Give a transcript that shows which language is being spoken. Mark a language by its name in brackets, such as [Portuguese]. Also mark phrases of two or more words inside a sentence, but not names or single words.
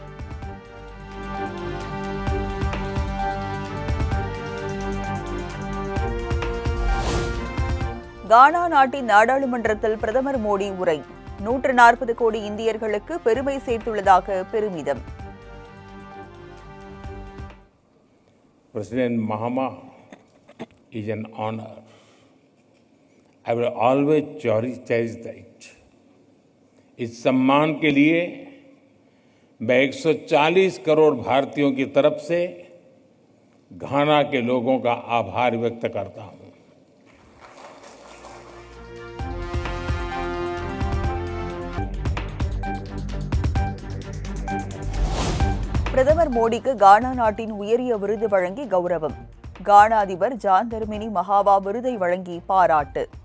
[Tamil] கானா நாட்டின் நாடாளுமன்றத்தில் பிரதமர் மோடி உரை. 140 கோடி இந்தியர்களுக்கு பெருமை சேர்த்துள்ளதாக பெருமிதம். [English] President Mahama is an honor. I will always cherish that. [Hindi] इस सम्मान के लिए मैं 140 करोड़ भारतीयों की तरफ से घाना के लोगों का आभार व्यक्त करता हूं। [Tamil] பிரதமர் மோடிக்கு கானா நாட்டின் உயரிய விருது வழங்கி கௌரவம். கானா அதிபர் ஜான் தர்மினி மகாவா விருதை வழங்கி பாராட்டு.